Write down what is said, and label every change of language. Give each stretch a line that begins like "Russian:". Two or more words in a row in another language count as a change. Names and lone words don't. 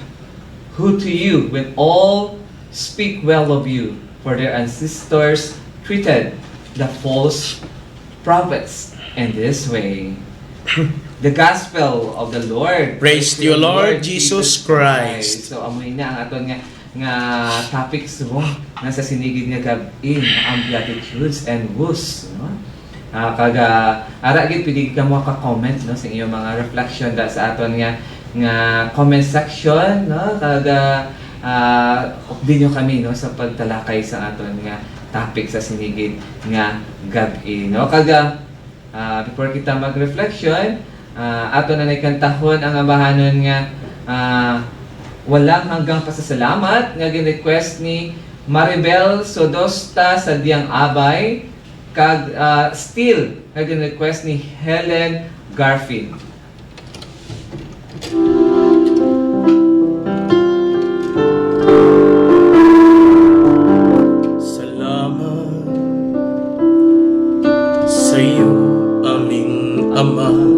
English: Who to you when all speak well of you, for their ancestors treated the false prophets in this way. The Gospel of the Lord. Praise to you, Lord Jesus Christ.
Hiligaynon: So amoy na ang aton nga topics mo nasa sinigid nga gabi ang
English: Beatitudes and woes,
Hiligaynon: no? Ara gid pwede ka mo ka-comment, no, sa iyong mga reflection da sa aton nga comment section, no? Update nyo kami, no, sa pagtalakay sa aton nga topic sa sinigid nga gabi, no? Before kita mag-reflection, ato na naikantahon ang ambahanon nga walang hanggang pasasalamat nga gin-request ni Maribel Sodosta sa Diang Abay, kag still nga gin-request ni Helen Garfield.
Filipino: Salamat sa iyo, aming Ama.